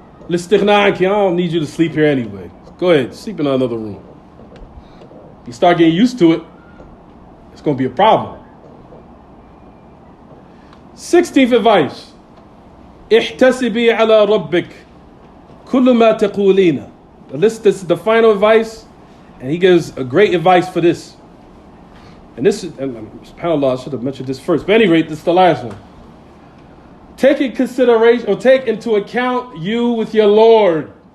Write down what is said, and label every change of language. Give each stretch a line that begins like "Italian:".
Arabic: الاستغناء عنك,
English: I don't need you to sleep here anyway. Go ahead, sleep in another room. You start getting used to it, it's going to be a problem. 16th advice.
Arabic: احتسبي على ربك كل ما تقولين.
English: This is the final advice, and he gives a great advice for this. And this is, subhanAllah, I should have mentioned this first. But at any rate, this is the last one. Take in consideration, or take into account you with your Lord.